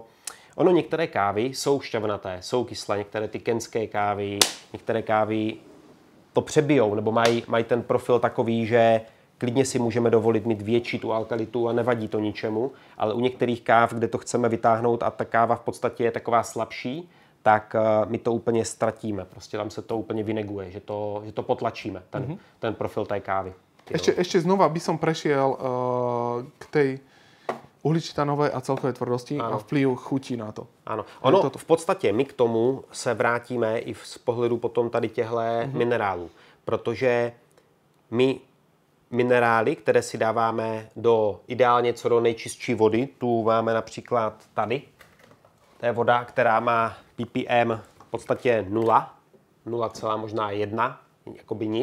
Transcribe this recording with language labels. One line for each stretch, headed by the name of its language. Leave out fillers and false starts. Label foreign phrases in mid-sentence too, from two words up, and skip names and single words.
Czech: Ono některé kávy jsou šťavnaté, jsou kyslé, některé ty kenské kávy, některé kávy to přebijou, nebo mají ten profil takový, že klidně si můžeme dovolit mít větší tu alkalitu a nevadí to ničemu, ale u některých káv, kde to chceme vytáhnout a ta káva v podstatě je taková slabší, tak my to úplně ztratíme. Prostě tam se to úplně vyneguje, že to potlačíme, ten profil té kávy.
Slovak: Ešte znova by som prešiel k tej uhličitanové a celkové tvrdosti a vplyv chutí na to.
Czech: Ano. Ono v podstatě my k tomu se vrátíme i z pohledu potom tady těchto minerálů, protože my minerály, které si dáváme ideálně co do nejčistší vody, tu máme například tady. To je voda, která má ppm v podstatě 0, možná 1, jakoby nic.